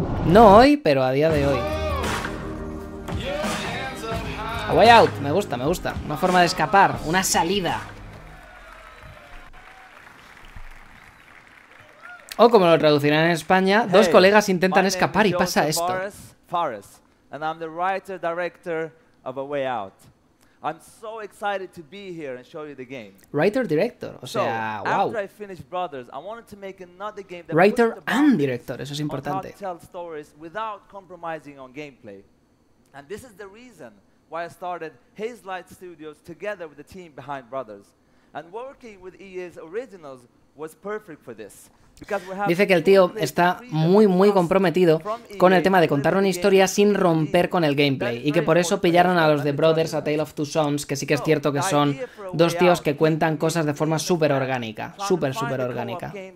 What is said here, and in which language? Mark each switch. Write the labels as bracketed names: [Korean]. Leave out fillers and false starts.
[Spanish] No hoy, pero a día de hoy. A way out, me gusta, me gusta. Una forma de escapar, una salida. O como lo traducirán en España, dos colegas intentan escapar y pasa esto. [English] And I'm the writer director of A Way Out. I'm so excited to be here and show you the game. [Spanish] Writer director, o sea, wow. [English] After I finished Brothers, I wanted to make another game that Writer and director, [Spanish] eso es importante. [English] Tell stories without compromising on gameplay. And this is the reason why I started Hazelight Studios together with the team behind Brothers. And working with EA's originals was perfect for this. [Spanish] Dice que el tío está muy comprometido con el tema de contar una historia sin romper con el gameplay y que por eso pillaron a los de Brothers A Tale of Two Sons, que sí que es cierto que son dos tíos que cuentan cosas de forma súper orgánica, súper orgánica.